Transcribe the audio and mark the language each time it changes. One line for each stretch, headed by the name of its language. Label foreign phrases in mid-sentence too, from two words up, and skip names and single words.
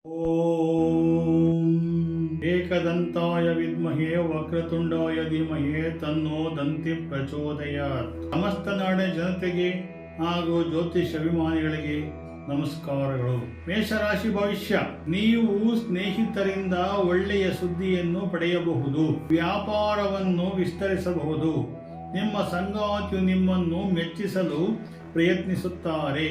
Sanskrit: ಓಂ ಏಕದಂತಾಯ ವಿದ್ಮಹೇ ವಕ್ರತುಂಡಾಯ ಧೀಮಹಿ ತನ್ನೋ ದಂತಿ ಪ್ರಚೋದಯಾತ್.
Kannada: ಸಮಸ್ತ ನಾಡಿನ ಜನತೆಗೆ ಹಾಗೂ ಜ್ಯೋತಿಷ್ ಅಭಿಮಾನಿಗಳಿಗೆ ನಮಸ್ಕಾರಗಳು. ಮೇಷರಾಶಿ ಭವಿಷ್ಯ. ನೀವು ಸ್ನೇಹಿತರಿಂದ ಒಳ್ಳೆಯ ಸುದ್ದಿಯನ್ನು ಪಡೆಯಬಹುದು. ವ್ಯಾಪಾರವನ್ನು ವಿಸ್ತರಿಸಬಹುದು. ನಿಮ್ಮ ಸಂಗಾತಿಯು ನಿಮ್ಮನ್ನು ಮೆಚ್ಚಿಸಲು ಪ್ರಯತ್ನಿಸುತ್ತಾರೆ.